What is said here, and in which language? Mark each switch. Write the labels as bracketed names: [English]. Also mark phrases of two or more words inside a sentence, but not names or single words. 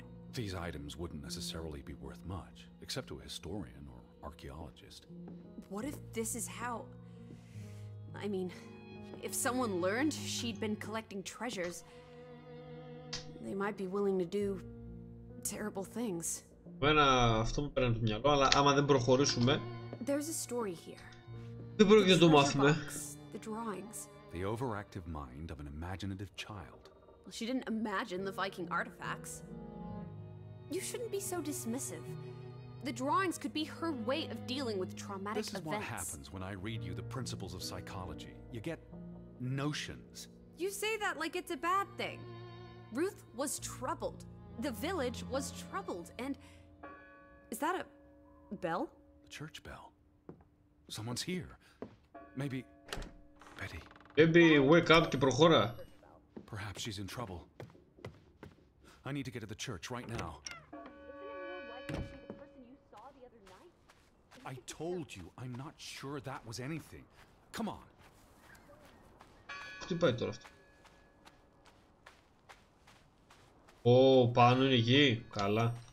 [English] These items wouldn't necessarily be worth much, except to a historian or archaeologist. What if this is how... I mean, if someone learned she'd been collecting treasures, they might be willing to do terrible things. [Greek] Αυτό μου πέρανε το μυαλό, αλλά άμα δεν προχωρήσουμε, [English] There's a story here. [Greek] δεν πρόκειται να το μάθουμε. [English] The drawings. The overactive mind of an imaginative child. Well, she didn't imagine the Viking artifacts. You shouldn't be so dismissive. The drawings could be her way of dealing with traumatic This is events. what happens when I read you the principles of psychology. You get notions. You say that like it's a bad thing. Ruth was troubled. The village was troubled, and... Is that a bell? The church bell. Someone's here. Maybe... Betty. Baby, wake up [Greek] και προχώρα. [English] Perhaps she's in trouble. I need to get to the church right now. I told you, I'm not sure that was anything. Come on. [Greek] Τι πάει τώρα αυτό? Ω, πάνω είναι εκεί. Καλά.